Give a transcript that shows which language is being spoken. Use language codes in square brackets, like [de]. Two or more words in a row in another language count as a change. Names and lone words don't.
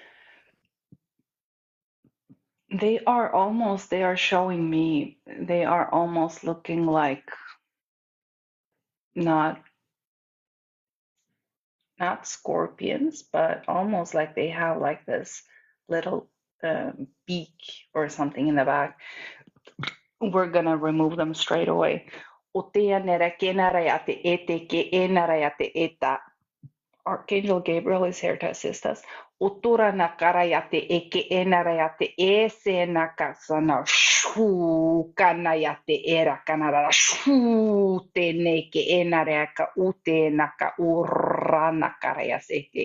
[en] They are showing me, they are almost looking like not scorpions, but almost like they have like this little beak or something in the back. We're gonna remove them straight away. Archangel Gabriel is here to assist us. Utura nakarayate eke enarayate ese nakasana shu kanayate era kanara shu te neke enarayaka ute naka ura nakarayasete.